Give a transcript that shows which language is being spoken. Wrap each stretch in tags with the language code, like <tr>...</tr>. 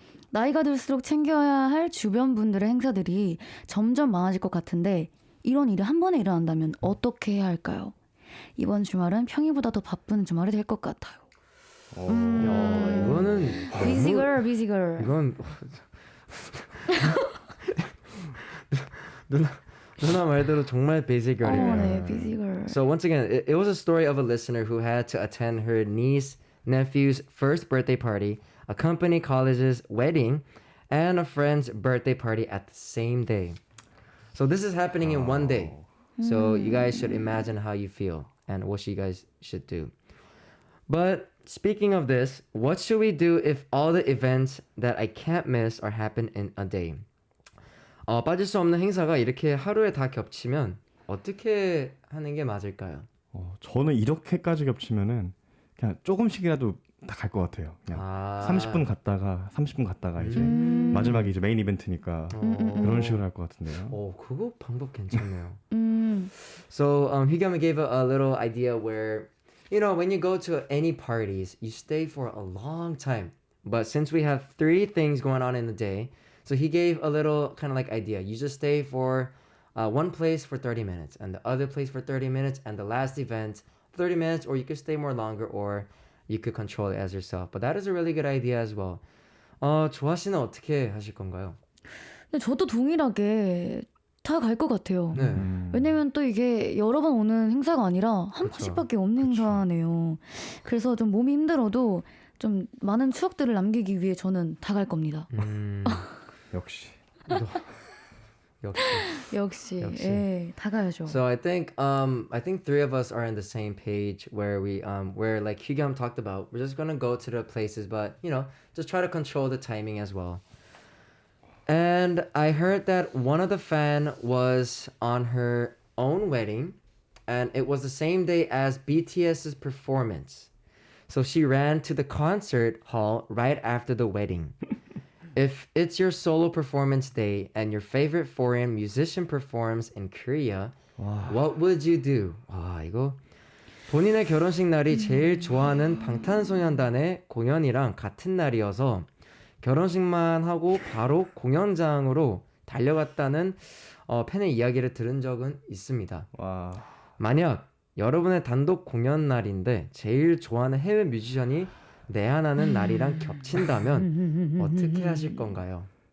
<ko>나이가 들수록 챙겨야 할 주변 분들의 행사들이 점점 많아질 것 같은데 이런 일이 한 번에 일어난다면 어떻게 해야 할까요? 이번 주말은 평일보다 더 바쁜 주말이 될 것 같아요. 야, 이거는</ko> <en>busy girl, busy girl.</en> <ko>이건 누나 말대로 정말</ko> <en>basic girl</en> <ko>이네요.</ko> <en>네, busy girl. So once again, it was a story of a listener who had to attend her niece, nephew's first birthday party, a company college's wedding, and a friend's birthday party at the same day. So this is happening in one day. So you guys should imagine how you feel and what you guys should do. But speaking of this, what should we do if all the events that I can't miss are happen in a day?</en> <ko>빠질 수 없는 행사가 이렇게 하루에 다 겹치면 어떻게 하는 게 맞을까요? 저는 이렇게까지 겹치면은 그냥 조금씩이라도 다 갈 것 같아요. 그냥 30분 갔다가 이제 마지막에 이제 메인 이벤트니까 그런 식으로 할 것 같은데요. 그거 방법 괜찮네요.</ko> <en>So Hyugyeom gave a little idea where, you know, when you go to any parties, you stay for a long time. But since we have 3 things going on in the day, so he gave a little kind of like idea. You just stay for one place for 30 minutes and the other place for 30 minutes and the last event 30 minutes, or you could stay more longer, or you could control it as yourself. But that is a really good idea as well.</en> <ko>조아 씨는 어떻게 하실 건가요? 근데 저도 동일하게 다 갈 것 같아요. 네. 왜냐면 또 이게 여러 번 오는 행사가 아니라 한 번씩밖에 없는 행사네요. 그래서 좀 몸이 힘들어도 좀 많은 추억들을 남기기 위해 저는 다 갈 겁니다. 역시. 역시. 예, 다 가야죠.</ko> <en>So I think 3 of us are on the same page where we where like Hyugyeom talked about, we're just gonna go to the places, but you know, just try to control the timing as well. And I heard that one of the fan was on her own wedding, and it was the same day as BTS's performance. So she ran to the concert hall right after the wedding. If it's your solo performance day and your favorite foreign musician performs in Korea, what would you do?</en> <ko>이거 본인의 결혼식 날이 제일 좋아하는 방탄소년단의 공연이랑 같은 날이어서 결혼식만 하고 바로 공연장으로 달려갔다는 팬의 이야기를 들은 적은 있습니다. 만약 여러분의 단독 공연 날인데 제일 좋아하는 해외 뮤지션이 내한하는 날이랑 겹친다면 어떻게 하실 건가요?</ko>